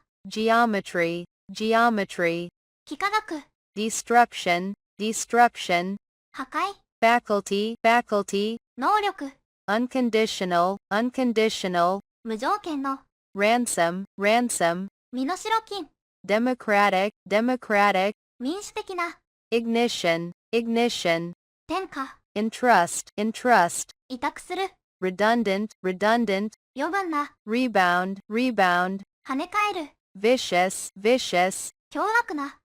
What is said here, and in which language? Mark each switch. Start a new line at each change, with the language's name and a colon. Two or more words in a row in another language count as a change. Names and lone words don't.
English: geometry, geometry,
Japanese: 幾何学、
English: destruction, destruction,
Japanese: 破壊、
English: faculty, faculty,
Japanese: 能力、
English: unconditional, unconditional,
Japanese: 無条件の、
English: ransom, ransom,
Japanese: 身代金、
English: democratic, democratic,
Japanese: 民主的な、
English: ignition, ignition,
Japanese: 天下、
English: entrust, entrust,
Japanese: 委託する、
English: redundant, redundant,
Japanese: 余分な、
English: rebound, rebound,
Japanese: 跳ね返る、
English: vicious, vicious,
Japanese: 凶悪な、